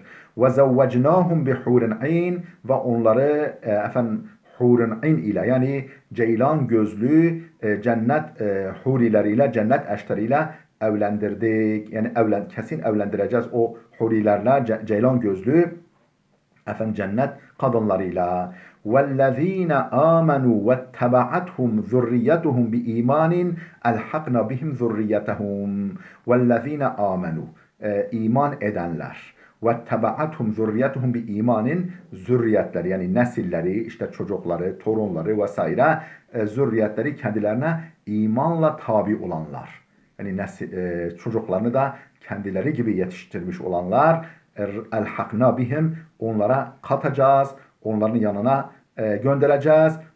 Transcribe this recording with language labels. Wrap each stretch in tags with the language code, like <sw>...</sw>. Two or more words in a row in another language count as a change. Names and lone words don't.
<ar>وزوجناهم بحور عين</ar> <tr>ve onları hurun ayn ile yani ceylan gözlü cennet hurileriyle, cennet eşleriyle evlendirdik. Yani kesin evlendireceğiz o hurilerle, ceylan gözlü cennet kadınlarıyla.</tr> <ar>وَالَّذ۪ينَ آمَنُوا وَاتَّبَعَتْهُمْ ذُرِّيَّتُهُمْ بِإِيمَانٍ أَلْحَقْنَا بِهِمْ ذُرِّيَّتَهُمْ وَالَّذ۪ينَ آمَنُوا</ar> <tr>iman edenler</tr> <ar>وَاتَّبَعَتْهُمْ ذُرِّيَّتُهُمْ بِإِيمَانٍ</ar> <tr>zürriyetleri yani nesilleri, işte çocukları, torunları vesaire zürriyetleri kendilerine imanla tabi olanlar. Yani çocuklarını da kendileri gibi yetiştirmiş olanlar</tr> <ar>ألحقنا بهم</ar> <tr>onlara katacağız, onların yanına göndereceğiz.</tr>